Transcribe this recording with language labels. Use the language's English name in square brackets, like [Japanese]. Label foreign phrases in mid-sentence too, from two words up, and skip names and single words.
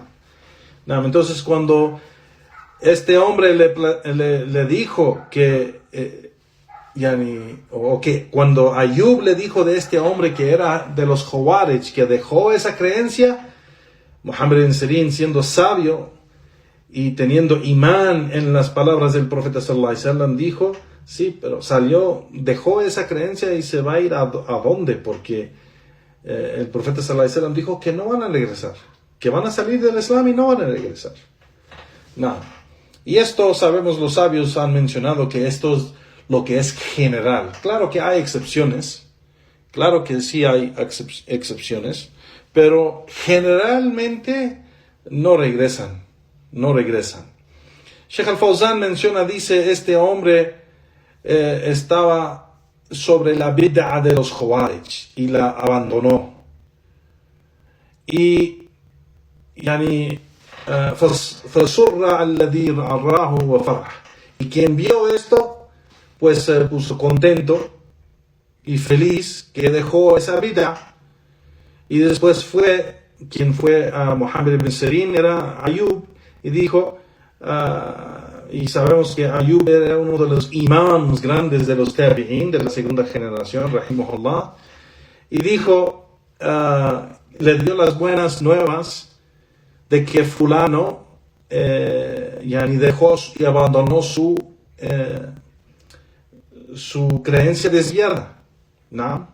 [Spanish] Entonces cuando este hombre le dijo que cuando Ayub le dijo de este hombre que era de los Khawarij, que dejó esa creencia, Muhammad ibn Sirin, siendo sabio y teniendo imán en las palabras del profeta [Arabic] صلى الله عليه وسلم, [Spanish] dijo, sí, pero dejó esa creencia y se va a ir a dónde, porque el profeta [Arabic] صلى الله عليه وسلم [Spanish] dijo que no van a regresar, que van a salir del Islam y no van a regresar. Y esto sabemos, los sabios han mencionado que esto es lo que es general. Claro que hay excepciones, claro que sí hay excepciones, pero generalmente no regresan. Sheikh al-Fawzan menciona, dice, este hombre estaba sobre la bid'a de los Khawarij y la abandonó. [Arabic] Y فسر الذي رآه وفرح. [Spanish] Y quien vio esto, pues se puso contento y feliz que dejó esa vida. Y después quien fue a Muhammad ibn Sirin era Ayub, y dijo, y sabemos que Ayub era uno de los imams grandes de los tabi'in, de la segunda generación, rahimahullah, y dijo, le dio las buenas nuevas de que fulano dejó y abandonó su creencia desviada, ¿no?